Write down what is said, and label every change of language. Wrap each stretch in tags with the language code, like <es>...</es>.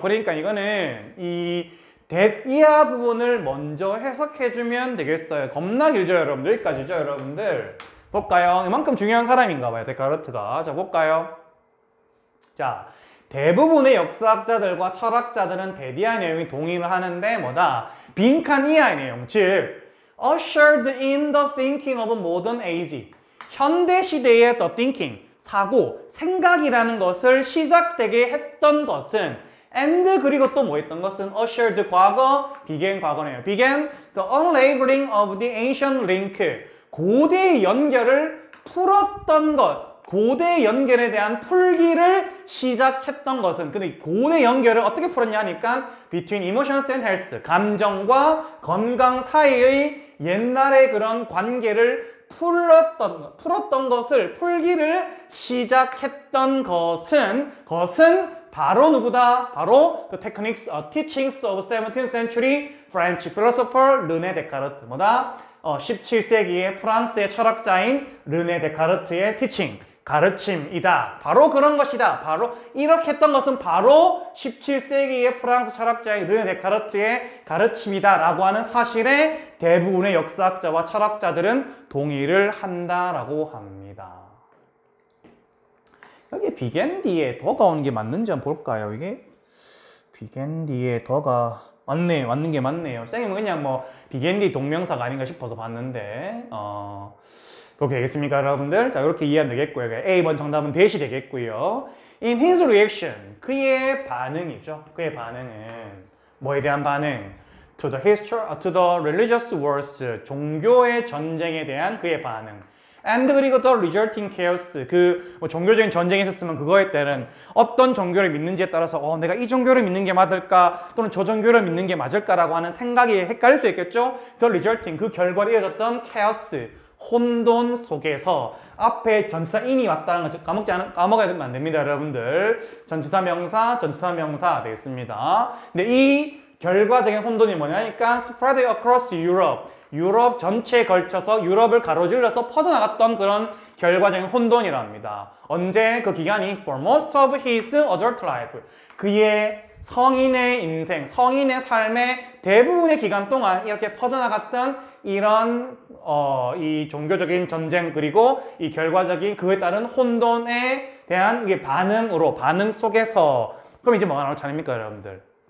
<ko>그러니까 이거는 이 that-이하 부분을 먼저 해석해주면 되겠어요. 겁나 길죠, 여러분들. 여기까지죠, 여러분들. 볼까요? 이만큼 중요한 사람인가 봐요, 데카르트가. 자, 볼까요? 자, 대부분의 역사학자들과 철학자들은 that-이하의 내용이 동의를 하는데 뭐다? 빈칸 이하의 내용, 즉</ko> <en>ushered in the thinking of modern age.</en> <ko>현대 시대의</ko> <en>the thinking,</en> <ko>사고, 생각이라는 것을 시작되게 했던 것은</ko> <en>and</en> <ko>그리고 또 뭐 했던 것은</ko> <en>ushered</en> <ko>과거,</ko> <en>began</en> <ko>과거네요.</ko> <en>began the unraveling of the ancient link.</en> <ko>고대의 연결을 풀었던 것. 고대의 연결에 대한 풀기를 시작했던 것은 근데 고대 연결을 어떻게 풀었냐 하니까</ko> <en>between emotions and health.</en> <ko>감정과 건강 사이의 옛날의 그런 관계를 풀었던 것을 풀기를 시작했던 것은 바로 누구다? 바로</ko> <en>the techniques, teachings of 17th century French philosopher 르네 데카르트.</en> <ko>뭐다? 17세기의 프랑스의 철학자인 르네 데카르트의 teaching, 가르침이다. 바로 그런 것이다. 바로 이렇게 했던 것은 바로 17세기의 프랑스 철학자인 르네 데카르트의 가르침이다 라고 하는 사실에 대부분의 역사학자와 철학자들은 동의를 한다라고 합니다. 여기 began 뒤에 더가 오는 게 맞는지 한번 볼까요? 이게 began 뒤에 더가 맞는 게 맞네요. 선생님은 그냥 began 뒤 동명사가 아닌가 싶어서 봤는데 그렇게 되겠습니까, 여러분들? 자, 이렇게 이해하면 되겠고요. A번 정답은 that이 되겠고요.</ko> <en>In his reaction,</en> <ko>그의 반응이죠. 그의 반응은 뭐에 대한 반응?</ko> <en>To the religious wars,</en> <ko>종교의 전쟁에 대한 그의 반응.</ko> <en>And</en> <ko>그리고</ko> <en>the resulting chaos,</en> <ko>종교적인 전쟁이 있었으면 그거에 따른 어떤 종교를 믿는지에 따라서 내가 이 종교를 믿는 게 맞을까 또는 저 종교를 믿는 게 맞을까라고 하는 생각이 헷갈릴 수 있겠죠.</ko> <en>The resulting,</en> <ko>그 결과로 이어졌던</ko> <en>chaos,</en> <ko>혼돈 속에서 앞에 전치사 in이 왔다는 거 까먹어야 안 됩니다, 여러분들. 전치사 명사 되겠습니다. 근데 이 결과적인 혼돈이 뭐냐니까</ko> <en>spread across Europe.</en> <ko>유럽 전체에 걸쳐서 유럽을 가로질러서 퍼져나갔던 그런 결과적인 혼돈이라 합니다. 언제? 그 기간이</ko> <en>for most of his adult life.</en> <ko>그의 성인의 인생, 성인의 삶의 대부분의 기간 동안 이렇게 퍼져나갔던 이런 이 종교적인 전쟁 그리고 이 결과적인 그에 따른 혼돈에 대한 반응으로 반응 속에서 그럼 이제 뭐가 나올 차례입니까 여러분들?</ko>